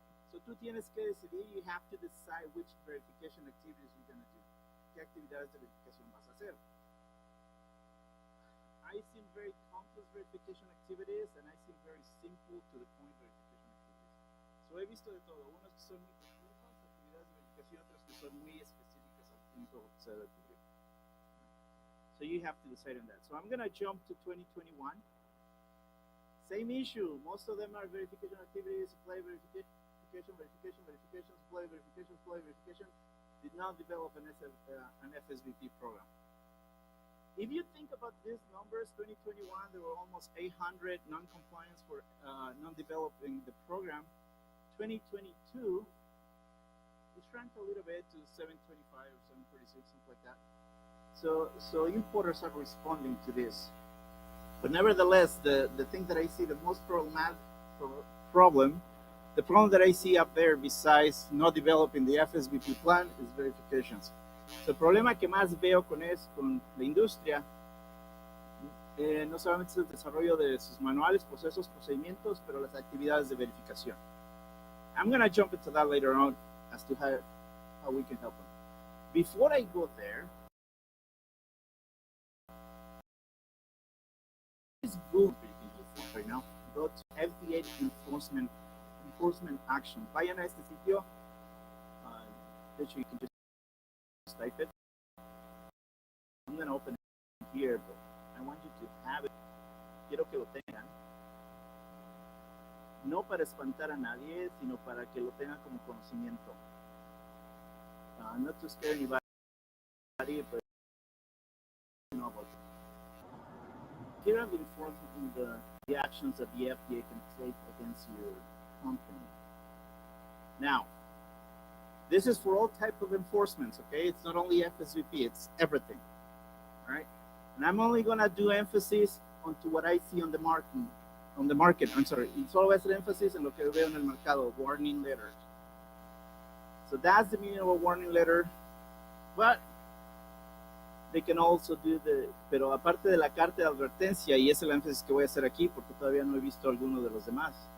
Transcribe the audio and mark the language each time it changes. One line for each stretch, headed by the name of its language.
English: So
Spanish: tú tienes que decidir,
English: you have to decide which verification activities you're going to do.
Spanish: ¿Qué actividades de verificación vas a hacer?
English: I seem very complex verification activities and I seem very simple to the point verification activities.
Spanish: So he visto de todo, unos que son muy complejas, actividades de verificación, otras que son muy específicas al punto se debe cubrir.
English: So you have to decide on that. So I'm going to jump to 2021. Same issue. Most of them are verification activities, supply verification, supply verification. Did not develop an FSVP program. If you think about these numbers, 2021, there were almost 800 non-compliance for non-developing the program. 2022, it shrank a little bit to 725 or 736, something like that. So importers are responding to this. But nevertheless, the thing that I see the most problematic problem, the problem that I see up there besides not developing the FSVP plan is verifications.
Spanish: So el problema que más veo con la industria no solamente es el desarrollo de sus manuales, procesos, procedimientos, pero las actividades de verificación.
English: I'm going to jump into that later on as to how we can help them. Before I go there, is Google right now. Go to FDA enforcement action.
Spanish: Vayan a este sitio. De hecho,
English: you can just type it. I'm going to open it here, but I want you to have it.
Spanish: Quiero que lo tengan. No para espantar a nadie, sino para que lo tengan como conocimiento.
English: Not to scare anybody, but you know about it. Here I've informed the actions that the FDA can take against your company. Now, this is for all type of enforcements, okay? It's not only FSVP, it's everything, all right? And I'm only gonna do emphasis onto what I see on the market. I'm sorry,
Spanish: y solo voy a hacer énfasis en lo que veo en el mercado, warning letters.
English: So that's the meaning of a warning letter, but they can also do
Spanish: pero aparte de la carta de advertencia, y ese es el énfasis que voy a hacer aquí, porque todavía no he visto alguno de los demás.